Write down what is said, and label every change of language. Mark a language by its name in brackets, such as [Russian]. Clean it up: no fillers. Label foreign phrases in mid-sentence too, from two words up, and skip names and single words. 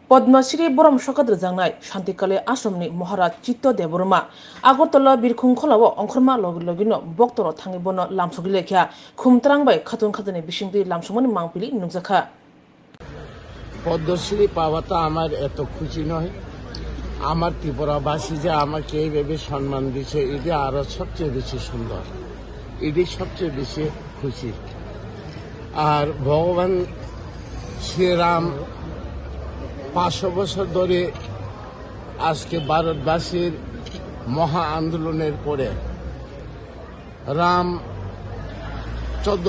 [Kok Borok] पद्मश्री बरम सकत रजांनाय शान्तिकाले आश्रमनि महाराज चित्त देबरमा आगरतला बिरखुं खोलाव अंखरमा लगिनो बक्तर थांगिबन लामसुगि लेखा खुमत्रांबाय खातुन खातुनि बिसिंदि लामसुमनि मांपिलि नुजाखा [Bangla] পদ্মশ্রী পাওয়াটা আমার এত খুশি নয়। আমার ত্রিপুরাবাসী যে আমাকে এইভাবে সম্মান দিচ্ছে এটা আরো সবচেয়ে বেশি সুন্দর, এটি সবচেয়ে বেশি খুশি। আর ভগবান শ্রীরাম 500 বছর ধরে আজকে ভারতবাসীর মহা আন্দোলনের পরে রাম 14